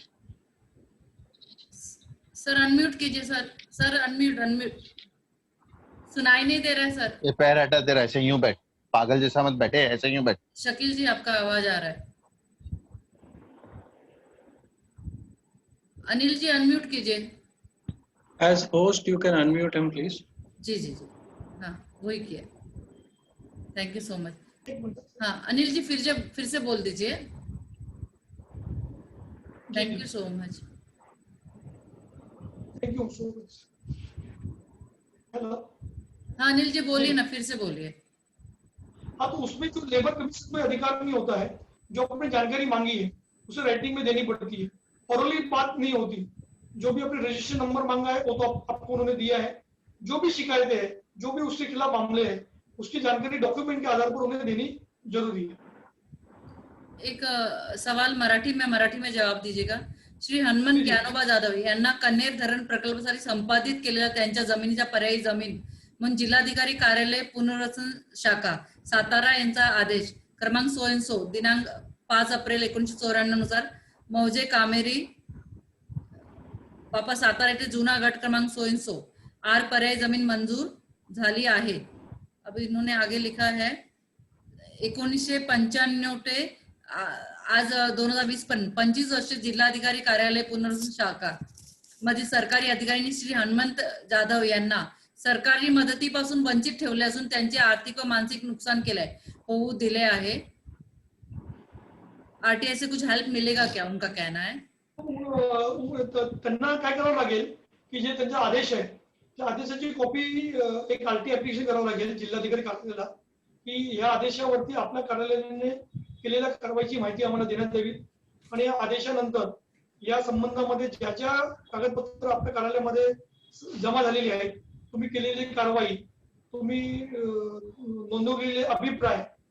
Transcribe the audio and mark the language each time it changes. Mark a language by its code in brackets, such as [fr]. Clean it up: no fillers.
[hi] Sir unmute कीजिए sir, sir unmute unmute, सुनाई नहीं दे रहा है सर। ये पैर हटा दे रहा है, ऐसे यूं बैठ, पागल जैसा मत बैठे, ऐसे यूं बैठ। शकील जी, आपका आवाज आ रहा है। अनिल जी अनम्यूट कीजिए। [en] As host, you can unmute him, please. [hi] जी जी जी, हाँ वही किया, [en] Thank you so much. [hi] एक मिनट, हाँ अनिल जी, फिर से बोल दीजिए, [en] Thank you so much. Thank you so much. Hello, [hi] हाँ अनिल जी बोलिए ना, फिर से बोलिए। हाँ, तो उसमें जो लेबर कमीशन में अधिकार नहीं होता है, जो आपने जानकारी मांगी है उसे राइटिंग में देनी पड़ती है, ऑरली बात नहीं होती। जो भी आपने रजिस्ट्रेशन नंबर मांगा है वो तो आपको उन्होंने दिया है, जो भी शिकायतें हैं, जो भी उसके खिलाफ मामले हैं, उसकी जानकारी डॉक्यूमेंट के आधार पर उन्हें देनी जरूरी है। एक सवाल मराठी में जवाब दीजिएगा। [mr] श्री हनुमंत ज्ञानोबा जाधव यांना कन्हेर धरण प्रकल्पासाठी संपादित केलेल्या त्यांच्या जमिनीच्या पर्यायी जमीन म्हणून जिल्हाधिकारी कार्यालय पुनर्वसन शाखा सातारा यांचा आदेश क्रमांक सो एन सो दिनांक 5 एप्रिल 1994 नुसार मौजे कामेरी वापस सातारा येथे जुना गट क्रमांक 100 आर पर्याय जमीन मंजूर झाली आहे। [hi] अब इन्होंने आगे लिखा है [mr] 1995 ते आज 2020 पण 25 वर्ष जिल्हाधिकारी कार्यालय पुनर्वसन शाखा मधील सरकारी अधिकाऱ्यांनी श्री हनुमंत जाधव यांना सरकारी मदतीपासून वंचित ठेवले असून त्यांचे आर्थिक व मानसिक नुकसान केलंय होऊ दिले आहे। [hi] आरटीआई से कुछ हेल्प मिलेगा क्या, उनका कहना है। [mr] त्यांना काय करावं लागेल की जे त्यांचा आदेश आहे त्या आदेशाची कॉपी एक आरटी ऍप्लिकेशन करावं लागेल जिल्हाधिकारी कार्यालयाला, की या आदेशावरती आपल्या कार्यालयाने केलेल्या कारवाईची माहिती आम्हाला देण्यात यावी आणि या आदेशानंतर या संबंधामध्ये ज्या ज्या कागदपत्र आपल्या कार्यालयामध्ये जमा झालेली आहेत, तुम्ही केलेली कारवाई, तुम्ही नोंदवलेले अभिप्राय